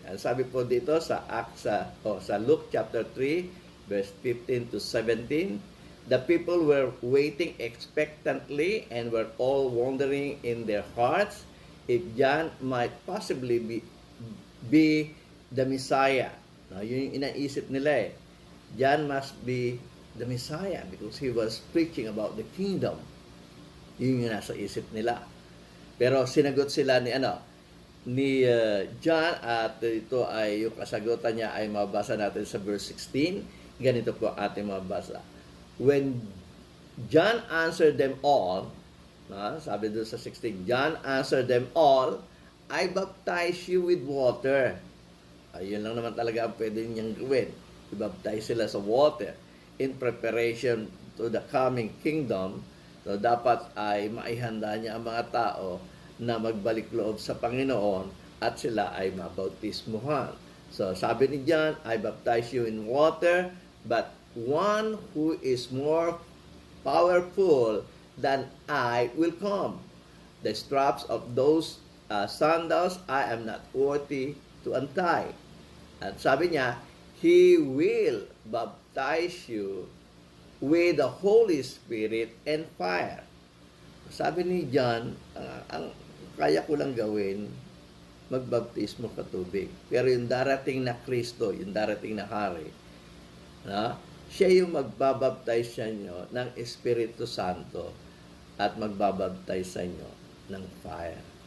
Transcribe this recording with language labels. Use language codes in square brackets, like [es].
[tl] Ang sabi po dito sa sa [en] Luke chapter 3 verse 15 to 17, the people were waiting expectantly and were all wondering in their hearts if John might possibly be the Messiah. Now, [tl] yun yung inaisip nila eh. [en] John must be the Messiah because he was preaching about the kingdom. [tl] Yun yung nasa isip nila. Pero sinagot sila ni John at ito ay yung kasagutan niya ay mabasa natin sa verse 16. Ganito po ating mabasa. [en] When John answered them all, [tl] sabi doon sa 16, [en] John answered them all, I baptize you with water. [tl] Ayun lang naman talaga ang pwede niyang gawin. I-baptize sila sa water [en] in preparation to the coming kingdom. [tl] So, dapat ay maihanda niya ang mga tao na magbalik loob sa Panginoon at sila ay mabautismuhan. [en] So, [tl] sabi ni [en] John, I baptize you in water, but one who is more powerful than I will come. The straps of those sandals I am not worthy to untie. [tl] At sabi niya, [en] He will baptize you with the Holy Spirit and fire. [tl] Sabi ni John, ang kaya ko lang gawin, magbaptismo ka tubig. Pero yung darating na Kristo, yung darating na hari, siya yung magbabaptize sa inyo ng Espiritu Santo at magbabaptize sa inyo ng fire.